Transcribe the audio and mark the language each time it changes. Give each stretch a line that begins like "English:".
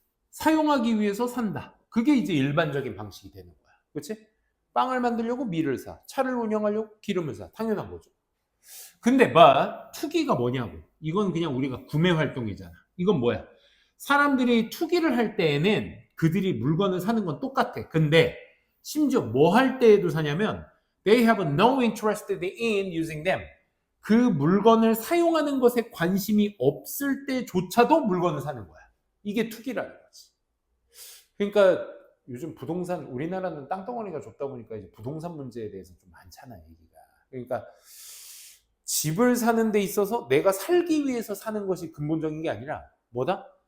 Korean: 사용하기 위해서 산다. 그게 이제 일반적인 방식이 되는 거야. 그렇지? 빵을 만들려고 밀을 사. 차를 운영하려고 기름을 사. 당연한 거죠. 근데 투기가 뭐냐고. 이건 그냥 우리가 구매 활동이잖아. 이건 뭐야? 사람들이 투기를 할 때에는 그들이 물건을 사는 건 똑같아. 근데 심지어 뭐 할 때에도 사냐면
English: they have no interest in using them.
Korean: 그 물건을 사용하는 것에 관심이 없을 때조차도 물건을 사는 거야. 이게 투기라는 거지. 그러니까 요즘 부동산, 우리나라는 땅덩어리가 좁다 보니까 이제 부동산 문제에 대해서 좀 많잖아, 얘기가. 그러니까 집을 사는 데 있어서 내가 살기 위해서 사는 것이 근본적인 게 아니라 뭐다?